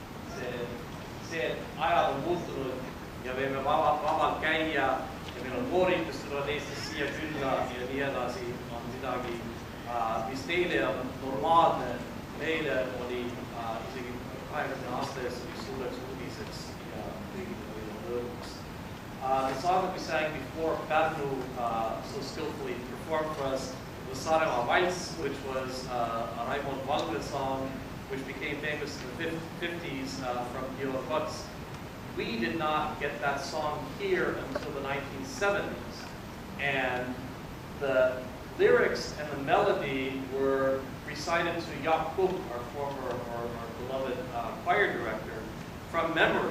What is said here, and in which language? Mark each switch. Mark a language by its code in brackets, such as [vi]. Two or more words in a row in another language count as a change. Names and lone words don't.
[et] See ajad on muutunud ja võime vabalt käia ja meil on kooritus tulevad Eestis siia külla ja nii edasi on midagi, mis teile on normaalne. Meile oli isegi 20 aasta eest suureks uudiseks ja kõigil oli rõõmuks. [en] The song we sang before Pärnu so skillfully performed for us was Saaremaa valss, which was a Raimond Valgre song, which became famous in the 50s from Georg Ots. We did not get that song here until the 1970s, and the lyrics and the melody were recited to Jaak Cook, our beloved choir director, from memory.